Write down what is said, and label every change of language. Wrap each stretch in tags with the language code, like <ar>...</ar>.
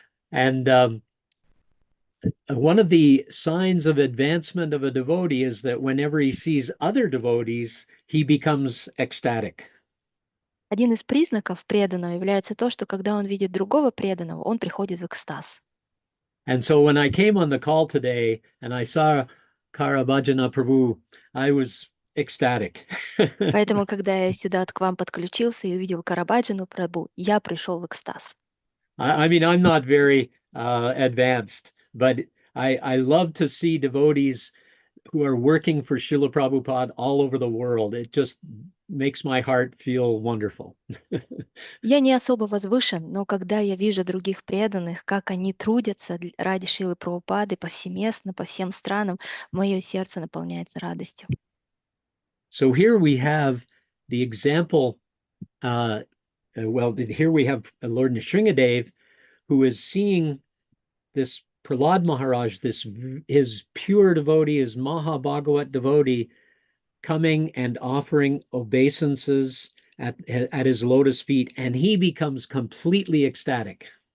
<en>And one of the signs of advancement of a devotee is that whenever he sees other devotees, he becomes ecstatic.</en> <ru>Один из признаков преданного является то, что когда он видит другого преданного, он приходит в экстаз.</ru> <en>And so when I came on the call today and I saw Karavajana Prabhu, I was ecstatic.</en> <ru>Поэтому, когда я сюда к вам подключился и увидел Карабаджану Прабху, я пришел в экстаз.</ru> <en>I mean, I'm not very advanced, but I love to see devotees who are working for Srila Prabhupada all over the world. It just makes my heart feel wonderful.</en> <ru>Я не особо возвышен, но когда я вижу других преданных, как они трудятся ради Шрилы Прабхупады повсеместно, по всем странам, мое сердце наполняется радостью.</ru> <en>So here we have the example well, here we have Lord Nrsingadev, who is seeing this Prahlad Maharaj, his pure devotee, his Mahabhagavat devotee, coming and offering obeisances at his lotus feet, and he becomes completely ecstatic.</en>